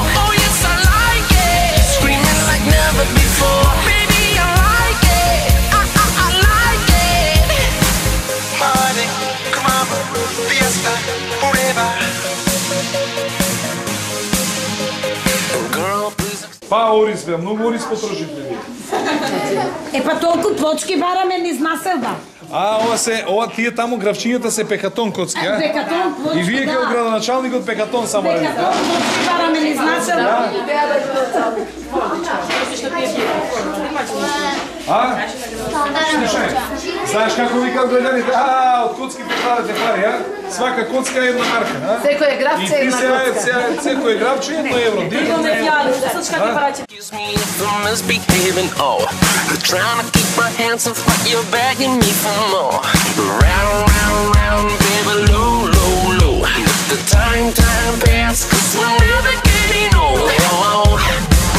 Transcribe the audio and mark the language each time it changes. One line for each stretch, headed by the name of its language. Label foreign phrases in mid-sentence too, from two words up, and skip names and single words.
English: Oh yes, I like it, screaming like never before. Baby, I like it, I like it. Party, come on, fiesta, forever. Girl, please.
Macedonian: Па, Орис бе, многу Орис потрошите ви. Па толку плочки бараме низ населба. Ова тие таму гравчињата се пекатон коцки, а? Пекатон, плочки, и вие како градоначалникот пекатон само радите, Пекатон, плочки бараме низ населба. Слушај, знаеш како викаат граѓаните? Од коцките правите пари, а? Свака коцка е една марка, а? Секој гравче е една коцка. Секој гравче е 1 евро.
English: Excuse me if I'm misbehaving, oh. Trying to keep my hands off but you're begging me for more. Round, round, round, baby, low, low, low. Let the time pass, cause we're never getting old.